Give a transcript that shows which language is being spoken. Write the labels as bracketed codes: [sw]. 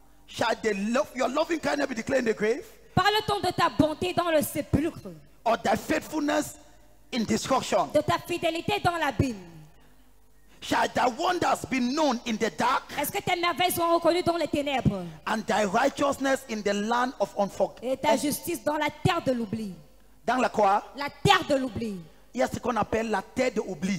[en] Shall your loving kindness be declared in the grave? [fr] Parle-t-on de ta bonté dans le sépulcre, [en] Or thy faithfulness in destruction? [fr] de ta fidélité dans l'abîme? [en] Shall thy wonders be known in the dark, [fr] Est-ce que tes merveilles sont reconnues dans les ténèbres [en] and thy righteousness in the land of [fr] et ta justice dans la terre de l'oubli? Dans la quoi? La terre de l'oubli. Il y a ce qu'on appelle la terre de oubli.